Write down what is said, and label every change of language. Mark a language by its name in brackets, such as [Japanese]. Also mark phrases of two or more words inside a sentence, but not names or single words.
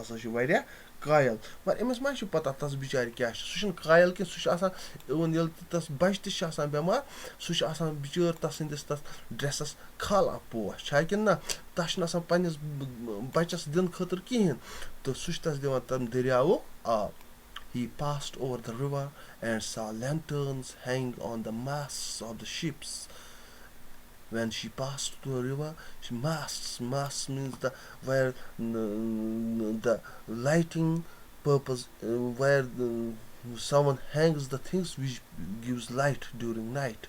[Kashmiri] مگر أمِس ما چھِ پتہ تس بِچارِ کیاہ چھُ. سُہ چھُنہٕ قایل کینٛہہ، سُہ چھُ آسان اِوٕن ییٚلہِ تہِ تس بچہِ تہِ چھِ آسان بٮ۪مار، سُہ چھُ آسان بِچٲر تس سٕنٛدِس تتھ ڈرٛٮ۪سس کھالان پوش، چھا کِنہٕ نہ. تس چھُنہٕ آسان پنٛنِس بچس دِنہٕ خٲطرٕ کِہیٖنۍ، تہٕ سُہ چھُ تس دِوان تمہِ دٔریاوُک آب. [English] He passed over the river and saw lanterns hang on the masts of the ships. When she passed through the river, masts means the where the lighting purpose, where someone hangs the things which gives light during night.